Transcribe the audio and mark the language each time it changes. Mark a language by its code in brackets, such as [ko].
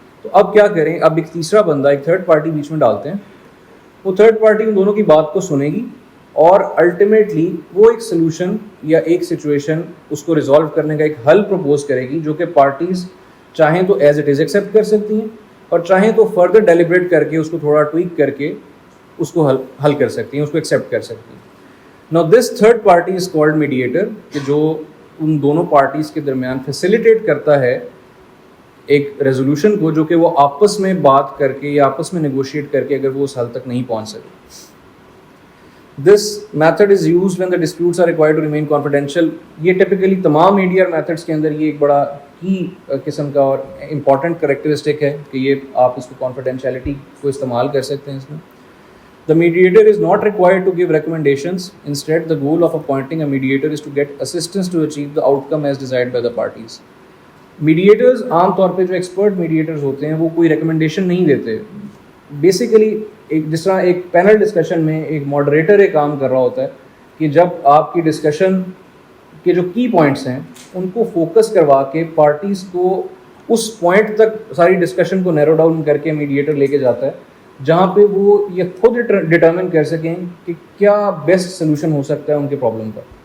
[ur] تو اب کیا کریں, اب ایک تیسرا بندہ, ایک تھرڈ پارٹی بیچ میں ڈالتے ہیں. وہ تھرڈ پارٹی ان دونوں کی بات کو سنے گی اور الٹیمیٹلی وہ ایک سلوشن یا ایک سچویشن اس کو ریزالو کرنے کا ایک حل پروپوز کرے گی, جو کہ پارٹیز چاہیں تو ایز اٹ از ایکسیپٹ کر سکتی ہیں, اور چاہیں تو فردر ڈیلیبریٹ کر کے اس کو تھوڑا ٹویک کر کے اس کو حل کر سکتی ہیں, اس کو ایکسیپٹ کر سکتی ہیں. [en] Now this third party is called mediator, [ur] کہ جو ان دونوں پارٹیز کے درمیان فیسیلیٹیٹ کرتا ہے ایک ریزولوشن کو, جو کہ وہ آپس میں بات کر کے یا آپس میں نیگوشیٹ کر کے اگر وہ اس حل تک نہیں پہنچ سکے. [en] This method is used when the disputes are required to remain confidential. [ur] یہ ٹپکلی تمام ADR میتھڈس کے اندر یہ ایک بڑا کی قسم کا اور امپورٹنٹ کریکٹرسٹک ہے کہ یہ آپ اس کو کانفیڈینشیلٹی کو استعمال کر سکتے ہیں اس میں. [en] The mediator is not required to give recommendations. Instead, the goal of appointing a mediator is to get assistance to achieve the outcome as desired by the parties. [ur] Mediators عام طور پہ جو ایکسپرٹ میڈیٹرز ہوتے ہیں وہ کوئی recommendation نہیں دیتے. بیسیکلی ایک جس طرح ایک پینل ڈسکشن میں ایک ماڈریٹر ایک کام کر رہا ہوتا ہے کہ جب آپ کی ڈسکشن کے جو کی پوائنٹس ہیں ان کو فوکس کروا کے پارٹیز کو اس پوائنٹ تک ساری ڈسکشن کو نیرو ڈاؤن کر کے میڈیٹر لے کے جاتا ہے جہاں پہ وہ یہ خود ڈٹرمن کر سکیں کہ کیا بیسٹ سلوشن ہو سکتا ہے ان کے پرابلم کا.